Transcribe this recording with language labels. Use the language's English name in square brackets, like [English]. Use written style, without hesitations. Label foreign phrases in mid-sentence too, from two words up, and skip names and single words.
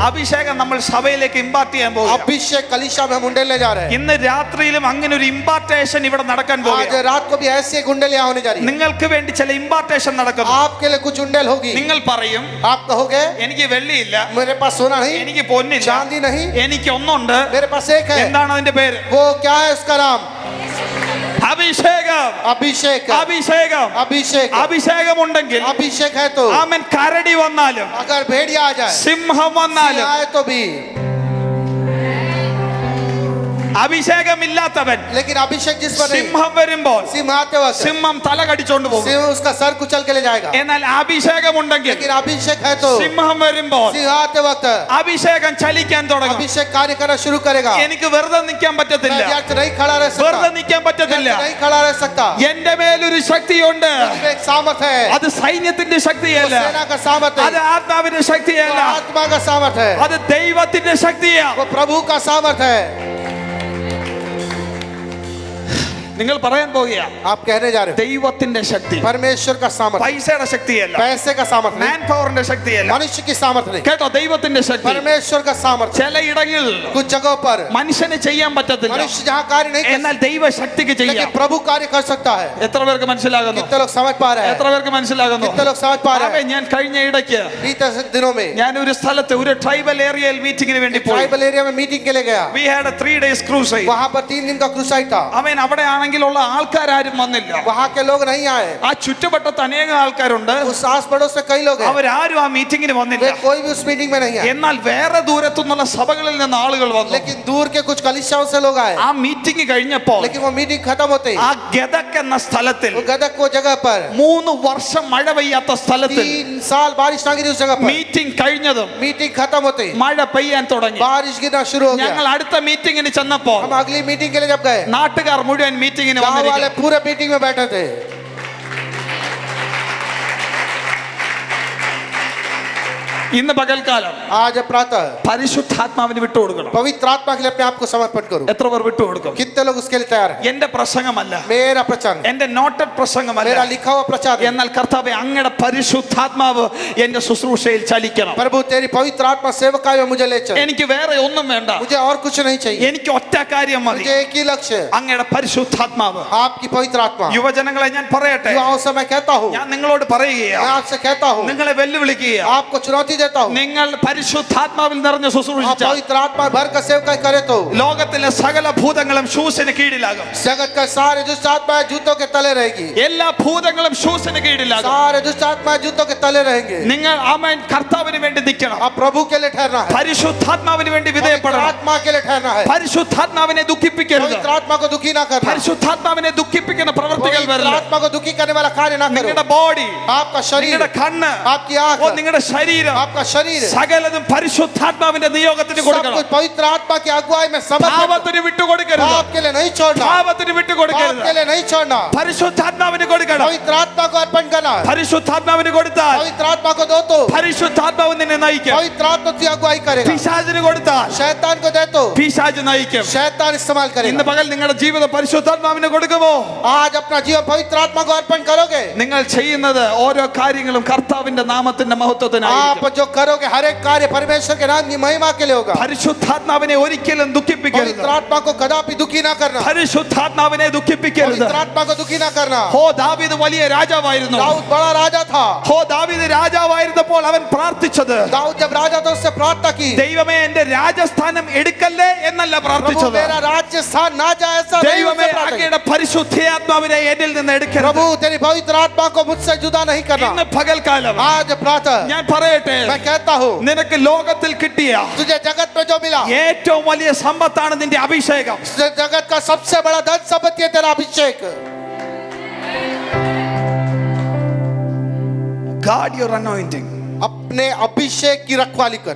[Malayalam] അഭിഷേകം നമ്മൾ സഭയിലേക്ക് ഇമ്പാർട്ട് ചെയ്യാൻ പോകും. [Hindi] अभिषेक कलीसिया में हम उंडेलने जा रहे हैं. [Malayalam] ഇന്ന് രാത്രിയിലും അങ്ങനെ ഒരു ഇമ്പാർട്ടേഷൻ ഇവിടെ നടക്കാൻ [Hindi] आज [Malayalam] പോകും. [Hindi] रात को भी ऐसी एक उंडेल यहाँ होने जा रही है. [Malayalam] നിങ്ങൾക്ക് വേണ്ടി ചില ഇമ്പാർട്ടേഷൻ നടക്കുന്നു. [Hindi] आपके लिए कुछ उंडेल होगी. [Malayalam] നിങ്ങൾ പറയും, [Hindi] आप कहोगे [Malayalam] എനിക്ക് വെള്ളിയില്ല, [Hindi] मेरे पास सोना नहीं, [Malayalam] എനിക്ക് പൊന്നില്ല, [Hindi] चांदी नहीं, [Malayalam] എനിക്ക് ഒന്നുണ്ട്. [Hindi] मेरे पास एक है. [Malayalam] എന്താണ് അതിന്റെ പേര്? [Hindi] वो क्या है? उसका नाम [Malayalam] അഭിഷേകം. [Hindi] अभिषेक है. [Malayalam] അഭിഷേകം. [Hindi] अभिषेक. [Malayalam] അഭിഷേകം ഉണ്ടെങ്കിൽ [Hindi] अभिषेक है तो [Malayalam] ആമേൻ കരടി വന്നാലും [Hindi] अगर भेड़िया आ जाए, [Malayalam] സിംഹം വന്നാലും [Hindi] सिंह आए तो भी [Malayalam] അഭിഷേകമില്ലാത്തവൻ [Hindi] लेकिन अभिषेक जिस पर नहीं, [Malayalam] സിംഹം വരുമ്പോൾ [Hindi] सिंह आते वक्त [Malayalam] സിംഹം തല കടിച്ചോണ്ട് പോകും. [Hindi] सिंह उसका सर कुचल के ले जाएगा, [Malayalam] എന്നാൽ അഭിഷേകമുണ്ടെങ്കിൽ [Hindi] लेकिन अभिषेक है तो [Malayalam] സിംഹം വരുമ്പോൾ [Hindi] सिंह आते वक्त [Malayalam] അഭിഷേകം ചലിക്കാൻ തുടങ്ങും. [Hindi] अभिषेक कार्य करना शुरू करेगा। [Malayalam] എനിക്ക് വെറുതെ നിൽക്കാൻ പറ്റത്തില്ല, [Hindi] मैं व्यर्थ नहीं खड़ा रह [Malayalam] വെറുതെ [Hindi] सकता, [Malayalam] നിൽക്കാൻ പറ്റത്തില്ല. [Hindi] व्यर्थ नहीं खड़ा रह सकता। [Malayalam] എന്റെ മേലൊരു ശക്തിയുണ്ട്. [Hindi] उसमें एक सामर्थ है, [Malayalam] അത് സൈന്യത്തിന്റെ [Hindi] वो [Malayalam] ശക്തിയല്ല, [Hindi] सेना का सामर्थ [Malayalam] അത് [Hindi] है, [Malayalam] ആത്മാവിന്റെ [Hindi] वो [Malayalam] ശക്തിയല്ല, [Hindi] आत्मा का सामर्थ है, [Malayalam] അത് ദൈവത്തിന്റെ ശക്തിയാ. [Hindi] वो प्रभु का सामर्थ है। [Malayalam] നിങ്ങൾ പറയാൻ പോവുക [Hindi] आप कहने जा रहे हो [Malayalam] ദൈവത്തിന്റെ ശക്തി, [Hindi] परमेश्वर का सामर्थ, [Malayalam] പൈസയുടെ ശക്തിയല്ല, [Hindi] पैसे का सामर्थ नहीं, [English] man power [Malayalam] ശക്തിയല്ല. [Hindi] मनुष्य की सामर्थ नहीं, [Malayalam] കേട്ടോ, ദൈവത്തിന്റെ ശക്തി. [Hindi] परमेश्वर का सामर्थ। [Malayalam] ചിലയിടങ്ങളിൽ [Hindi] कुछ जगहों पर [Malayalam] മനുഷ്യന് ചെയ്യാൻ പറ്റത്തില്ല, [Hindi] मनुष्य जहाँ कार्य नहीं कर [Malayalam] എന്നാൽ ദൈവ ശക്തിക്ക് [Hindi] सकता, [Malayalam] ചെയ്യാം. [Hindi] लेकिन प्रभु कार्य कर सकता है। [Malayalam] എത്ര പേർക്ക് മനസ്സിലാകുന്നു? [Hindi] कितने लोग समझ पा रहे हैं? [Malayalam] എത്ര പേർക്ക് മനസ്സിലാകുന്നു? [Hindi] कितने लोग समझ पा रहे [Malayalam] ആമേൻ. [Hindi] हैं? [Malayalam] ഞാൻ കഴിഞ്ഞ ഇടയ്ക്ക് [Hindi] बीते दिनों में [Malayalam] ഞാൻ ഒരു സ്ഥലത്ത് ഒരു [English] tribal area [Malayalam] മീറ്റിംഗിന് വേണ്ടി പോയി. [English] tribal area [Hindi] में मीटिंग के लिए गया, [English] We had a 3 days cruise. [Hindi] वहाँ पर 3 दिन का क्रूसाइड था। [Malayalam] ആമേൻ. അവിടെ ആണെങ്കിലുള്ള ആൾക്കാരും വന്നില്ല. [Hindi] वहाँ के लोग नहीं आए, [Malayalam] ആ ചുറ്റുവട്ടത്ത് അനേകം ആൾക്കാരുണ്ട്, [Hindi] उस आस पड़ोस से कई लोग हैं, [Malayalam] അവരാരും ആ മീറ്റിംഗിന് വന്നില്ല. [Hindi] वे कोई भी उस मीटिंग में नहीं आए, [Malayalam] എന്നാൽ വേറെ ദൂരത്തുനിന്നുള്ള സഭകളിൽ നിന്ന് ആളുകൾ വന്നു. [Hindi] लेकिन दूर के कुछ कलीसियाओं से लोग आए। [Malayalam] ആ മീറ്റിംഗ് കഴിഞ്ഞപ്പോൾ [Hindi] लेकिन वो मीटिंग खत्म होते ही [Malayalam] ആ ഗദക് എന്ന സ്ഥലത്തിൽ [Hindi] वो गदक को जगह पर [Malayalam] 3 വർഷം മഴ പെയ്യാത്ത സ്ഥലത്തിൽ [Hindi] 3 साल बारिश ना गिरी उस जगह पर। [Malayalam] മീറ്റിംഗ് കഴിഞ്ഞതും [Hindi] मीटिंग खत्म होते ही [Malayalam] മഴ പെയ്യാൻ തുടങ്ങി. [Hindi] बारिश गिरना शुरू हो [Malayalam] ഞങ്ങൾ [Hindi] गया। [Malayalam] അടുത്ത മീറ്റിംഗിന് ചെന്നപ്പോൾ [Hindi] हम अगली मीटिंग के लिए जब गए, [Malayalam] നാട്ടുകാർ മുഴുവൻ മീറ്റിംഗിന് [Hindi] गांव वाले [Malayalam] വന്നിരിക്കുന്നു. [Hindi] पूरे मीटिंग में बैठे थे। [Malayalam] ഇന്ന് പകൽക്കാലം [Hindi] आज प्रातः [Malayalam] പരിശുദ്ധാത്മാവിന് വിട്ടുകൊടുക്കണം. [Hindi] पवित्र आत्मा के लिए अपने आप को समर्पण करो। [Malayalam] എത്ര പേർ വിട്ടുകൊടുക്കും? [Hindi] कितने लोग उसके लिए तैयार हैं? [Malayalam] എന്റെ പ്രസംഗമല്ല, [Hindi] मेरा प्रचार, [Malayalam] എന്റെ നോട്ടഡ് പ്രസംഗമല്ല, [Hindi] मेरा लिखा हुआ प्रचार है। [Malayalam] എന്നാൽ കർത്താവേ, അങ്ങയുടെ പരിശുദ്ധാത്മാവ് എന്റെ ശുശ്രൂഷയിൽ ചലിക്കണം. [Hindi] प्रभु तेरी पवित्र आत्मा सेवकाई में मुझे ले चल, [Malayalam] എനിക്ക് വേറെ ഒന്നും വേണ്ട, [Hindi] मुझे और कुछ नहीं चाहिए, [Malayalam] എനിക്ക് ഒറ്റ കാര്യം മതി, [Hindi] मुझे एक ही लक्ष्य है, [Malayalam] അങ്ങയുടെ പരിശുദ്ധാത്മാവ്. [Hindi] आपकी पवित्र आत्मा। [Malayalam] യുവജനങ്ങളെ ഞാൻ പറയട്ടെ, [Hindi] युवाओं से मैं कहता हूँ, [Malayalam] ഞാൻ നിങ്ങളോട് [Hindi] मैं [Malayalam] പറയുകയാണ്, [Hindi] आपसे कहता हूँ, [Malayalam] നിങ്ങളെ വെല്ലുവിളിക്കുക, [Hindi] आपको चुनौती देता हूँ, [Malayalam] നിങ്ങൾ പരിശുദ്ധാത്മാവിൽ നിറഞ്ഞ [Hindi] आप [Malayalam] ശുശ്രൂഷിച്ച [Hindi] पवित्र आत्मा भर कर सेवकाई करे तो [Malayalam] ലോകത്തിലെ സകല ഭൂതങ്ങളും ഷൂസിന് കീഴിലാകും. [Hindi] जगत का सारे दुष्ट आत्मा जूतों के तले रहेगी, [Malayalam] എല്ലാ ഭൂതങ്ങളും ഷൂസിന് കീഴിലാകും. [Hindi] सारे दुष्ट आत्मा जूतों के तले रहेंगे। [Malayalam] നിങ്ങൾ ആമേൻ കർത്താവിന് വേണ്ടി നിൽക്കണം, [Hindi] आप प्रभु के लिए ठहरना है, [Malayalam] പരിശുദ്ധാത്മാവിന് വേണ്ടി [Hindi] पवित्र [Malayalam] വിധേയപ്പെടണം. [Hindi] आत्मा के लिए ठहरना है, [Malayalam] പരിശുദ്ധാത്മാവിനെ ദുഃഖിപ്പിക്കരുത്, [Hindi] पवित्र आत्मा को दुखी ना करना, [Malayalam] പരിശുദ്ധാത്മാവിനെ ദുഃഖിപ്പിക്കുന്ന പ്രവൃത്തികൾ [Hindi] पवित्र [Malayalam] വരില്ല. [Hindi] आत्मा को दुखी करने वाला कार्य ना करो। [Malayalam] നിങ്ങളുടെ ബോഡി, [Hindi] आपका शरीर, [Malayalam] നിങ്ങളുടെ കണ്ണ്, [Hindi] आपकी आंख, [Malayalam] നിങ്ങളുടെ ശരീരം, [Hindi] आपका शरीर, [Malayalam] സകലതും പരിശുദ്ധാത്മാവിന്റെ നിയോഗത്തിന് [Hindi] सब [Malayalam] കൊടുക്കണം. [Hindi] कुछ पवित्र आत्मा की अगुवाई में समर्पित। [Malayalam] പാപത്തിന് വിട്ടുകൊടുക്കരുത്, [Hindi] आपके लिए नहीं छोड़ना, [Malayalam] പാപത്തിന് വിട്ടുകൊടുക്കരുത്, [Hindi] आपके लिए नहीं छोड़ना, [Malayalam] പരിശുദ്ധാത്മാവിന് കൊടുക്കണം. [Hindi] पवित्र आत्मा को अर्पण करना है। [Malayalam] പരിശുദ്ധാത്മാവിന് കൊടുത്താൽ [Hindi] पवित्र आत्मा को दो तो [Malayalam] പരിശുദ്ധാത്മാവ് നിന്നെ നയിക്കും. [Hindi] पवित्र आत्मा की अगुवाई करेगा। [Malayalam] പിശാചിന് കൊടുത്താൽ [Hindi] शैतान को दे तो [Malayalam] പിശാച് നയിക്കും. [Hindi] शैतान इस्तेमाल [Malayalam] ഇന്ന് [Hindi] करेगा। [Malayalam] പകൽ നിങ്ങളുടെ ജീവിതം പരിശുദ്ധാത്മാവിന് കൊടുക്കുമോ? [Hindi] आज अपना जीवन पवित्र आत्मा को अर्पण करोगे, [Malayalam] നിങ്ങൾ ചെയ്യുന്നത് ഓരോ കാര്യങ്ങളും കർത്താവിന്റെ നാമത്തിന്റെ മഹത്വത്തിനായിരിക്കും. [Hindi] आप जो करोगे हर एक कार्य परमेश्वर के नाम की महिमा के लिए होगा। [Malayalam] പരിശുദ്ധാത്മാവിനെ ഒരിക്കലും ദുഃഖിപ്പിക്കരുത്, [Hindi] पवित्र आत्मा को कदापि दुखी ना करना, [Malayalam] പരിശുദ്ധാത്മാവിനെ ദുഃഖിപ്പിക്കരുത്. [Hindi] पवित्र आत्मा को दुखी ना करना। [Malayalam] ഹോ, ദാവീദ് വലിയ രാജാവായിരുന്നു. [Hindi] दाऊद बड़ा राजा था, [Malayalam] ഹോ, ദാവീദ് രാജാവായിരുന്നപ്പോൾ അവൻ പ്രാർത്ഥിച്ചത്, [Hindi] दाऊद जब राजा था उससे प्रार्थना की, [Malayalam] ദൈവമേ എന്റെ രാജസ്ഥാനം എടുക്കല്ലേ എന്നല്ല [Hindi] प्रभु [Malayalam] പ്രാർത്ഥിച്ചത്. [Hindi] मेरा राज्य स्थान ना जाए ऐसा नहीं [Malayalam] ദൈവമേ [Hindi] उससे प्रार्थना की। [Malayalam] അങ്ങയുടെ പരിശുദ്ധാത്മാവിനെ എന്നിൽ നിന്ന് എടുക്കരുത്. [Hindi] प्रभु तेरी पवित्र आत्मा को मुझसे जुदा नहीं करना। [Malayalam] ഇന്ന് പകൽക്കാലം [Hindi] आज प्रातः [Malayalam] ഞാൻ പറയട്ടെ, [Hindi] मैं कहता हूँ, [Malayalam] നിനക്ക് ലോകത്തിൽ കിട്ടിയ [Hindi] तुझे जगत में जो मिला, [Malayalam] ഏറ്റവും വലിയ സമ്പത്താണ് നിന്റെ അഭിഷേകം. [Hindi] जगत का सबसे बड़ा धन संपत्ति है तेरा अभिषेक। [English] Guard your anointing. [Hindi] अपने अभिषेक की रखवाली कर,